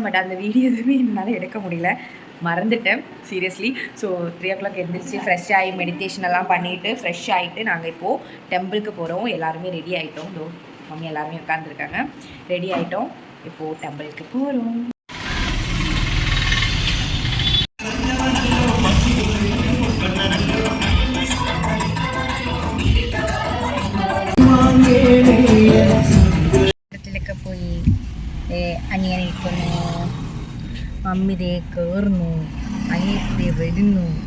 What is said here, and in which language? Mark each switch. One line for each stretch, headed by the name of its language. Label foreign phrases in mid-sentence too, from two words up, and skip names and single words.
Tamil: பட் அந்த வீடியோ எதுவுமே என்னால் எடுக்க முடியல, மறந்துட்டேன் சீரியஸ்லி. ஸோ 3 o'clock எந்திரிச்சு ஃப்ரெஷ் ஆகி மெடிடேஷன் எல்லாம் பண்ணிவிட்டு ஃப்ரெஷ் ஆகிட்டு நாங்கள் இப்போது டெம்பிளுக்கு போகிறோம். எல்லாருமே ரெடி ஆகிட்டோம். இதோ மம்மி எல்லாருமே உட்காந்துருக்காங்க. ரெடி ஆகிட்டோம், இப்போது டெம்பிளுக்கு போகிறோம்.
Malayalam: പോയി അനിയനെ ഇരിക്കുന്നു, മമ്മി ദേ കയറുന്നു, അനിയത്തി വരുന്നു.